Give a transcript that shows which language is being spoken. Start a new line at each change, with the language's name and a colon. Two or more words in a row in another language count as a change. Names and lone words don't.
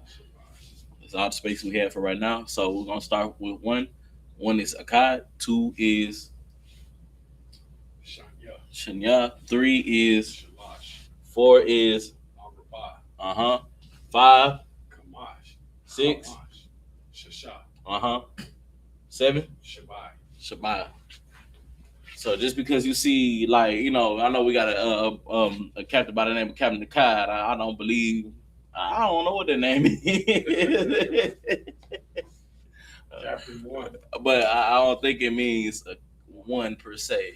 English: That's all the space we have for right now. So we're gonna start with 1. 1 is Akkad. 2 is Shanya. 3 is Shamash. 4 is Agrabah. 5. Kamash. 6. Kamash. Shasha. 7. Shabai. Shabai. So just because you see, like, I know we got a captain by the name of Captain Akkad. I don't believe. I don't know what the name is. Captain 1. But I don't think it means 1 per se.